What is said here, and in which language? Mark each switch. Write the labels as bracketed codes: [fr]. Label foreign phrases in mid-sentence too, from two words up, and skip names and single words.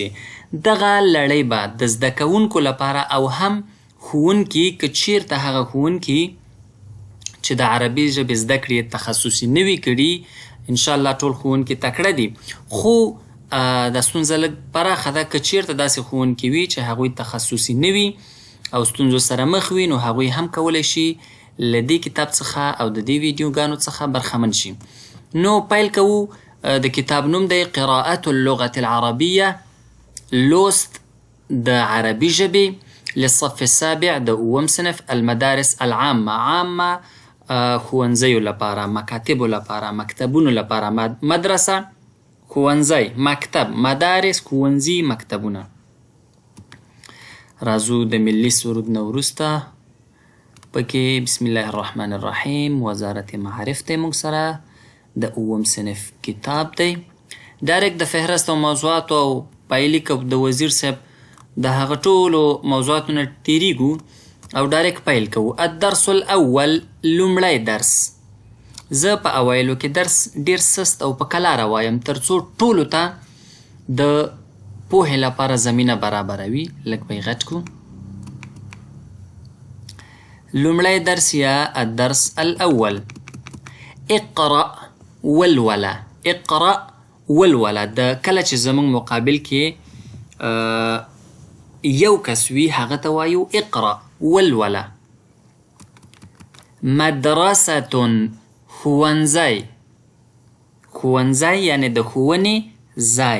[ps] دغه لړۍ به د زده کوونکو لپاره او هم ښوونکي، که چیرته هغه ښوونکي چې د عربي ژبې زده کړې تخصصي نه وي کړي، انشاءالله ټول ښوونکي تکړه دي، خو دا ستونزه لږ پراخه ده. که چیرته داسې ښوونکي وي چې هغوی تخصصي نه وي او ستونزو سره مخ وي، نو هغوی هم کولی شي له دې کتاب څخه او د دې ویډیوګانو څخه برخمن شي. نو پیل کوو. د کتاب نوم دی قراءة اللغة العربية، لوست د عربي ژبې، [ar] للصف السابع [ps] د اووم صنف، [ar] المدارس العامة، [ps] عامة ښوونځیو لپاره، مکاتبو لپاره، مکتبونو لپاره، مدرسه ښوونځی، مکتب، مدارس ښوونځي، مکتبونه. راځو د ملي سرود نه وروسته پکې [ar] بسم الله الرحمن الرحیم [ps] وزارت معارف دی موږ سره، د اووم صنف کتاب دی. ډایرکټ د فهرست او موضوعاتو او پایلیک او د وزیر صاحب د هغه ټولو موضوعاتو نه تیریږو او ډایرکټ پیل کوو. [ar] الدرس الاول، [ps] لومړی درس. زه په اوایلو کې درس ډېر سست او په کلاره وایم تر څو ټولو ته د پوهې لپاره زمینه برابروي. لږ به یې غټ کړو. لومړی درس یا [ar] الدرس الاول، [ps] اقرأ ولوله. اقرأ ولوله. د کله چې زموږ مقابل کې یو کس وي هغه ته وایو اقرأ ولوله. مدرسة، ښوونځی. ښوونځی یعنې د ښوونې ځای.